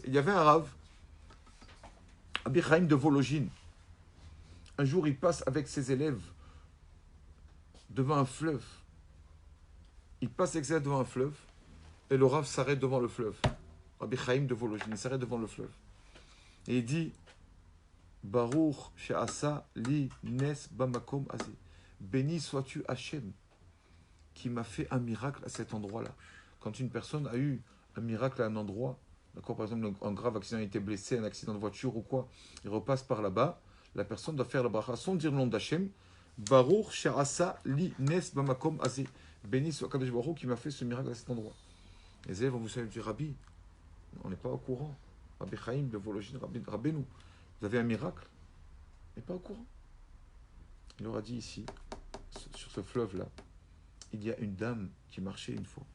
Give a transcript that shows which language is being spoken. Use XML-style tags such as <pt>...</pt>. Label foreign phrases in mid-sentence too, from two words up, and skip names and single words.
<fr>Il y avait un rave, Rabbi Chaim de Vologine. Un jour, il passe avec ses élèves devant un fleuve. Il passe avec ses élèves devant un fleuve et le rave s'arrête devant le fleuve. Rabbi Chaim de Vologine, il s'arrête devant le fleuve. Et il dit</fr> <he>ברוך שעשה לי נס במקום הזה.</he> <fr>Béni sois-tu Hachem qui m'a fait un miracle à cet endroit-là. Quand une personne a eu un miracle à un endroit, d'accord, par exemple, un grave accident, il a été blessé, un accident de voiture ou quoi, il repasse par là-bas, la personne doit faire la bracha sans dire le nom d'Hachem.</fr> <he>ברוך שעשה לי נס במקום הזה.</he> <fr>Béni soit Kadosh Baruch qui m'a fait ce miracle à cet endroit. Les élèves vont vous dire Rabbi, on n'est pas au courant. Rabbi Chaim de Vologine, Rabbeinu, vous avez un miracle? On n'est pas au courant. Il leur a dit ici, sur ce fleuve-là, il y a une dame qui marchait une fois.</fr>